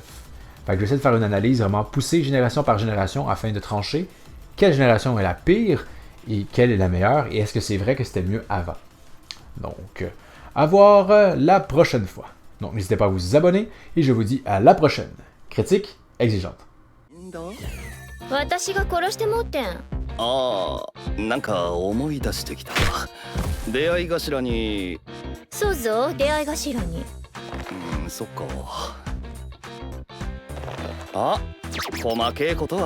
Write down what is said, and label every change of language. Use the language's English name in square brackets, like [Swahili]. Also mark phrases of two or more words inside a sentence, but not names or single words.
[French] Fait que j'essaie de faire une analyse vraiment poussée génération par génération afin de trancher quelle génération est la pire et quelle est la meilleure et est-ce que c'est vrai que c'était mieux avant. Donc, à voir la prochaine fois. Donc, n'hésitez pas à vous abonner et je vous dis à la prochaine. Critique exigeante. [Japanese] 私が殺してもってん。ああ、なんか思い出してきた。出会い頭に。そうぞ、出会い頭に。そっか。あ、細けえことはいっか。